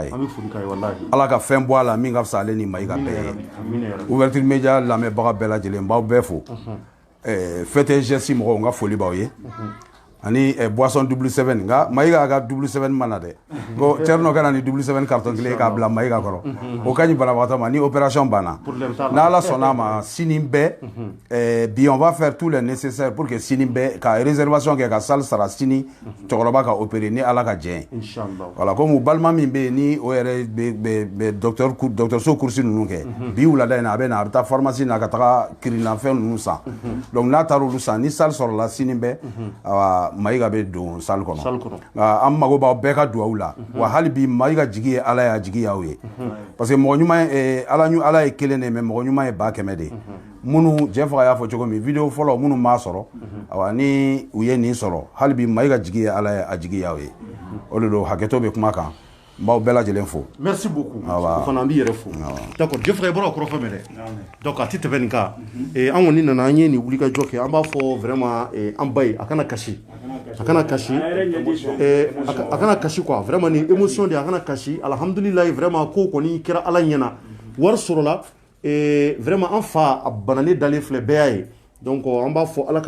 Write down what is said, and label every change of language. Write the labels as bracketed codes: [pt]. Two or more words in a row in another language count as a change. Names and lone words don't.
[bm] ye Ala ka fɛn bɔ a la min ka fisa ale ni Mayiga bɛɛ ye Ouverture Media lamɛnbaga bɛɛ lajɛlen n b'aw bɛɛ fo fête geste mɔgɔw n ka foli b'aw ye ani boisson double 7 nka Mayiga ka double 7 mana dɛ ko Thierno kana ni double 7 carton kelen k'a bila Mayiga kɔrɔ o ka ɲi banabagatɔ ma ni opération banna n'Ala sɔnna a ma sini bɛɛ bi [fr] on va faire tout le nécessaire pour que [bm] sini bɛɛ ka réservation kɛ ka salle sara sini cɛkɔrɔba ka opérer ni Ala ka jɛn ye [fr] voilà comme [bm] u balima min bɛ yen ni o yɛrɛ bɛ dɔgɔtɔrɔso course ninnu kɛ bi wulada in na a bɛ na a bɛ taa pharmacie na ka taga kirinafɛn ninnu san donc n'a taara olu san ni salle sɔrɔla sini bɛɛ Mayiga bɛ don salle kɔnɔ an mago b'aw bɛɛ ka dugawu la wa hali bi Mayiga jigi ye Ala y'a jigi y'aw ye [fr] parce que [bm] mɔgɔ ɲuman ye Ala ye kelen de mais mɔgɔ ɲuman ye 100 de minnu Jeff y'a fɔ cogo min vidéo fɔlɔ minnu m'a sɔrɔ awa ni u ye nin sɔrɔ hali bi Mayiga jigi ye Ala ye a jigi y'aw ye o de don hakɛto bɛ kuma kan n b'aw bɛɛ lajɛlen fo [fr] merci beaucoup [bm] o fana an b'i yɛrɛ fo d'accord Jeff i bɔra o kɔrɔ fɔ mɛ dɛ donc a tɛ tɛmɛ nin kan an kɔni nana an ye nin wulikajɔ kɛ an b'a fɔ vraiment an ba ye a kana kasi a kana kasi [fr] quoi vraiment [bm] ni émotion de a kana kasi alhamdulilayi vraiment ko kɔni kɛra Ala ɲɛna wari sɔrɔla vraiment an fa a banalen dalen filɛ bɛɛ y'a ye donc an b'a fɔ Ala ka